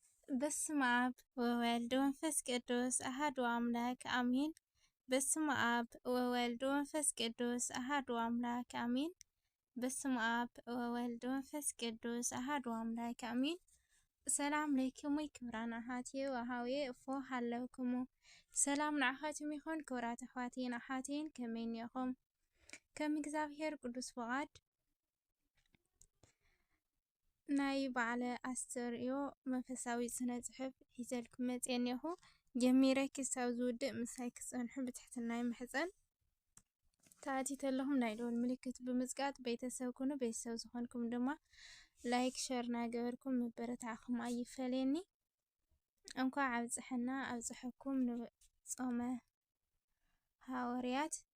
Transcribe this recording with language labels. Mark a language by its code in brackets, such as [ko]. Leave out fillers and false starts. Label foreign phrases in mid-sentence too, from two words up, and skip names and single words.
[gez] በስመ አብ ወወልድ ወመንፈስ ቅዱስ አሐዱ አምላክ አሜን። በስመ አብ ወወልድ ወመንፈስ ቅዱስ አሐዱ አምላክ አሜን። በስመ አብ ወወልድ ወመንፈስ ቅዱስ አሐዱ አምላክ አሜን። ሰላም ለይክሙ ክብራን አሐትየ ወሃውየ እፎ ሃለውክሙ [ti] ሰላም ንዓኻትም ይኹን ክብራት ኣሕዋቴን ኣሓቴን ከመይ እኒአኹም? ከም እግዚአብሔር ቅዱስ ፈቃድ ናይ ባዕለ ኣስተርእዮ መንፈሳዊ ስነ ጽሑፍ ሒዘልኩም መፅአ እኒአኹ። ጀሚረ ክሳብ ዝውድእ ምሳይ ክጸንሑ ብትሕትና ይምሕፀን። ተኣቲት ኣለኹም ናይ ደወል ምልክት ብምዝጋጥ ቤተሰብ ኩኑ። ቤተሰብ ዝኾንኩም ድማ ላይክ ሸር እናገበርኩም ምበረታዕኹም ኣይፈለየኒ። እንኳዕ ኣብፅሐና ኣብፅሐኩም ንጾመ ሃዋርያት